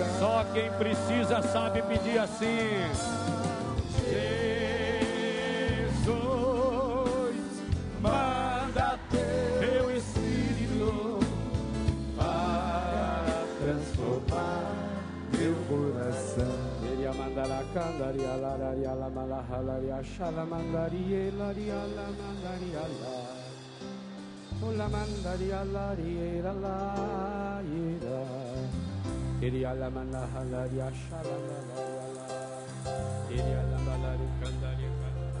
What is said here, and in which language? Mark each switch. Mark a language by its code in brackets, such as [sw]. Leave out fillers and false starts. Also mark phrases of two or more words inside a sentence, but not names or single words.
[pt] Só quem precisa sabe pedir assim: Jesus, manda teu Espírito para transformar meu coração. Mandala candaria lararia la malahalaria shalamandaria laria la mandaria la la mandaria laria la ira iria la malahalaria shalamalaria la iria la malaria candaria